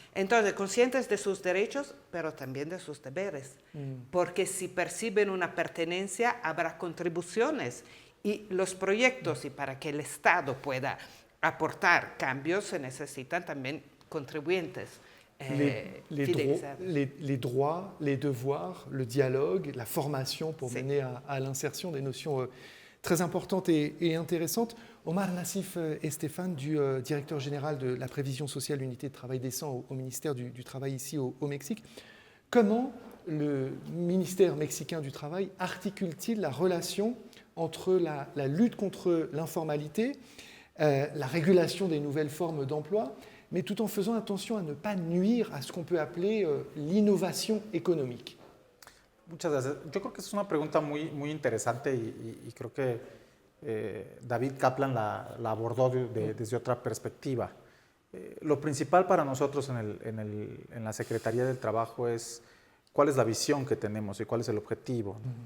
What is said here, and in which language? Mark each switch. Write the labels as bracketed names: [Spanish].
[Spanish] Entonces, conscientes de sus derechos, pero también de sus deberes. Porque si perciben una pertenencia, habrá contribuciones. Y los proyectos, y para que el Estado pueda aportar cambios, se necesitan también contribuyentes. [French] Les droits, les devoirs, le dialogue, la formation pour mener à l'insertion, des notions très importantes et intéressantes. Omar Nassif Estefan, du directeur général de la prévision sociale, l'unité de travail décent au ministère du Travail ici au Mexique. Comment le ministère mexicain du Travail articule-t-il la relation entre la lutte contre l'informalité, la régulation des nouvelles formes d'emploi, mais tout en faisant attention à ne pas nuire à ce qu'on peut appeler l'innovation économique? [Spanish] Muchas gracias. Yo creo que es una pregunta muy interesante y creo que David Kaplan la abordó desde otra perspectiva. Lo principal para nosotros en la Secretaría del Trabajo es cuál es la visión que tenemos y cuál es el objetivo.